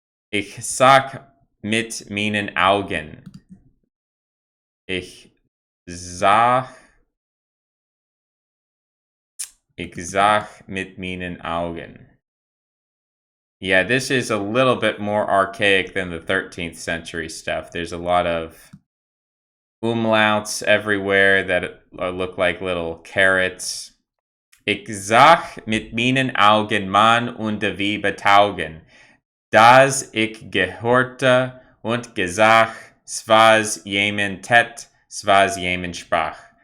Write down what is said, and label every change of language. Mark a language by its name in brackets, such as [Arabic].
[German] Ich sag mit meinen Augen. Ich sag mit meinen Augen. [English] Yeah, this is a little bit more archaic than the 13th century stuff. There's a lot of umlauts everywhere that look like little carrots. [German] Ich sag mit meinen Augen Mann und Weib taugen. Das ich gehörte und gesagt, was jemand tat, was jemand sprach.